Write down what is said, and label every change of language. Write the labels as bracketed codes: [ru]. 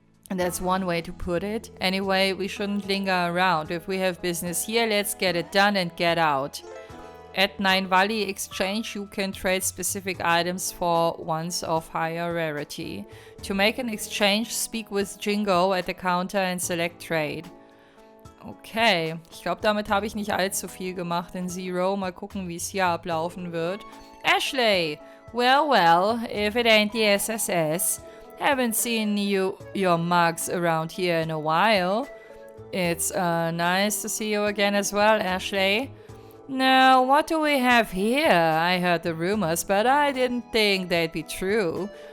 [en] And that's one way to put it. Anyway, we shouldn't linger around. If we have business here, let's get it done and get out. At Nine Valley Exchange, you can trade specific items for ones of higher rarity. To make an exchange, speak with Jingo at the counter and select trade. [de] Okay, ich glaube, damit habe ich nicht allzu viel gemacht in Zero. Mal gucken, wie es hier ablaufen wird. [en] Ashley! Well, if it ain't the SSS. Haven't seen your mugs around here in a while. It's nice to see you again as well, Ashley. Now, what do we have here? I heard the rumors, but I didn't think they'd be true.